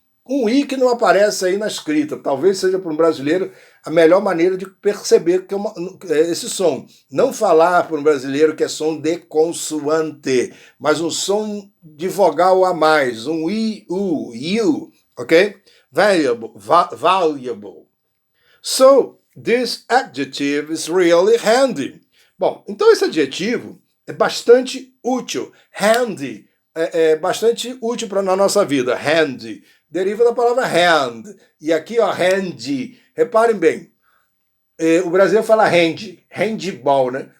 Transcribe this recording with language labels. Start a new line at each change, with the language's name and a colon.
Portuguese: Um I que não aparece aí na escrita. Talvez seja para um brasileiro a melhor maneira de perceber que esse som. Não falar para um brasileiro que é som de consoante, mas um som de vogal a mais, um IU, ok?
English: Valuable. So, this adjective is really handy.
Portuguese: Bom, então esse adjetivo é bastante útil. Handy é bastante útil na nossa vida. Handy deriva da palavra hand. E aqui, ó, handy. Reparem bem, o Brasil fala handball, né?